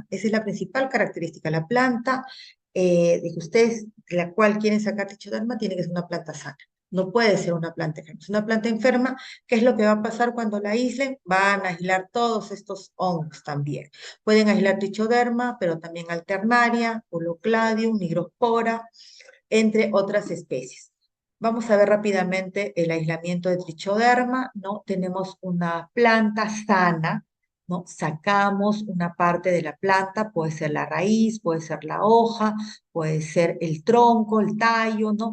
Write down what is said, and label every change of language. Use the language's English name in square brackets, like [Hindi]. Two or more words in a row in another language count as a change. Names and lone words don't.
[Spanish] Esa es la principal característica. La planta de que ustedes, de la cual quieren sacar trichoderma, tiene que ser una planta sana. No puede ser una planta enferma. Es una planta enferma, ¿qué es lo que va a pasar cuando la aíslen? Van a aislar todos estos hongos también. Pueden aislar trichoderma, pero también alternaria, holocladium, nigrospora, entre otras especies. Vamos a ver rápidamente el aislamiento de trichoderma, ¿no? Tenemos una planta sana, ¿no? Sacamos una parte de la planta, puede ser la raíz, puede ser la hoja, puede ser el tronco, el tallo, ¿no?